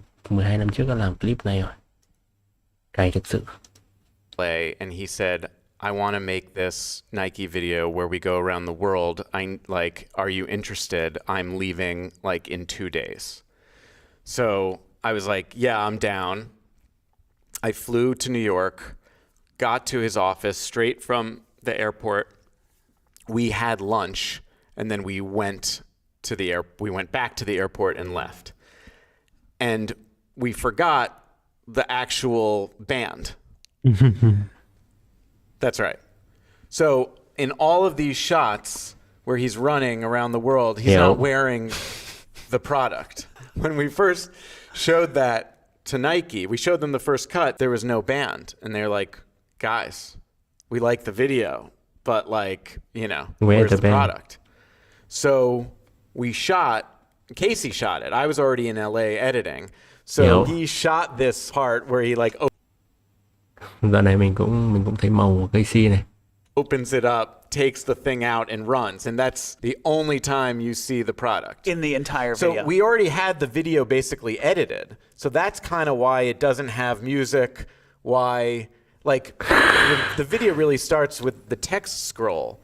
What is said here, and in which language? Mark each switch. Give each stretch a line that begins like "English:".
Vietnamese: 12 năm trước đã làm clip này rồi. Cày thực sự.
English: And he said, I want to make this Nike video where we go around the world. Are you interested? I'm leaving like in 2 days. So I was like, yeah, I'm down. I flew to New York, got to his office straight from the airport. We had lunch, and then we went back to the airport and left. And we forgot the actual band. That's right. So in all of these shots where he's running around the world, he's not wearing the product. When we first showed that to Nike, we showed them the first cut, there was no band. And they're like, guys, we like the video, but like, you know, where's the product? So Casey shot it. I was already in LA editing. So he shot this part where he like
Vietnamese: Dạo này mình cũng thấy màu của Casey này.
English: Opens it up, takes the thing out and runs. And that's the only time you see the product. In the entire video. So we already had the video basically edited. So that's kind of why it doesn't have music, why like the video really starts with the text scroll.